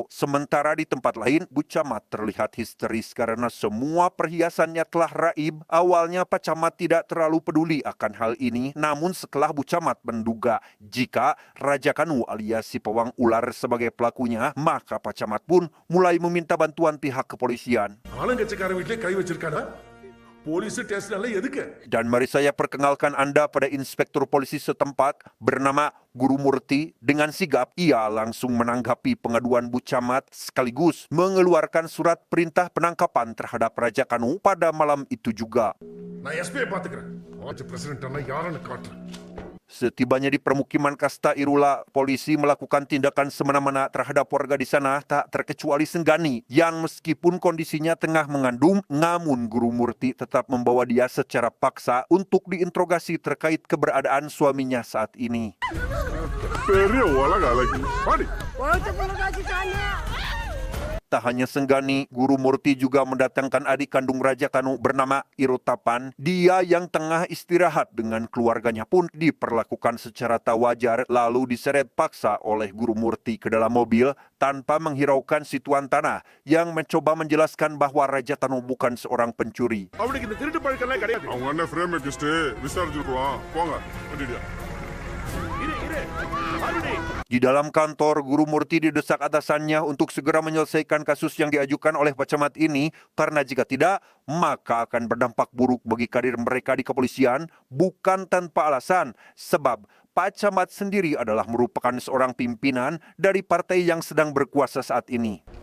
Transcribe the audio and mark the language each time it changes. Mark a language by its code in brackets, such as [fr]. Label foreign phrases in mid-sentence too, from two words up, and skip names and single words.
[id] Sementara di tempat lain, Bu Camat terlihat histeris karena semua perhiasannya telah raib. Awalnya Pak Camat tidak terlalu peduli akan hal ini, namun setelah Bu Camat menduga jika Raja Kanu alias si pawang ular sebagai pelakunya, maka Pak Camat pun mulai meminta bantuan pihak kepolisian. [ta] ஆளுங்கட்சிக்காரன் வீட்டிலே கை வச்சிருக்கானா? [en] police station [ta] எல்லாம் எதுக்கு? [id] Dan mari saya perkenalkan Anda pada inspektur polisi setempat bernama Guru Murti. Dengan sigap, ia langsung menanggapi pengaduan Bu Camat sekaligus mengeluarkan surat perintah penangkapan terhadap Raja Kanu pada malam itu juga. [ta] நான் எஸ்பியை பார்த்துக்கிறேன். பிரசிடென்ட் அண்ணா யாருன்னு காட்டுறேன். [id] Setibanya di permukiman kasta Irula, polisi melakukan tindakan semena-mena terhadap warga di sana, tak terkecuali Senggani, yang meskipun kondisinya tengah mengandung, namun Guru Murti tetap membawa dia secara paksa untuk diinterogasi terkait keberadaan suaminya saat ini. [ta] பெரிய உலக அழகி. பாடி. [id] Tak hanya Senggani, Guru Murti juga mendatangkan adik kandung Raja Kanu bernama Irotapan. Dia yang tengah istirahat dengan keluarganya pun diperlakukan secara tak wajar lalu diseret paksa oleh Guru Murti ke dalam mobil tanpa menghiraukan si tuan tanah yang mencoba menjelaskan bahwa Raja Kanu bukan seorang pencuri. [ta] அவனுக்கு இந்த திருட்டு பழக்கம்லாம் கிடையாது. அவங்க அண்ணன் ஃப்ரேம் வச்சுட்டு விசாரிச்சுக்குவான். போங்க. வண்டியா. [id] Di dalam kantor, Guru Murti didesak atasannya untuk segera menyelesaikan kasus yang diajukan oleh Pak Camat ini, karena jika tidak, maka akan berdampak buruk bagi karir mereka di kepolisian, bukan tanpa alasan, sebab Pak Camat sendiri adalah merupakan seorang pimpinan dari partai yang sedang berkuasa saat ini.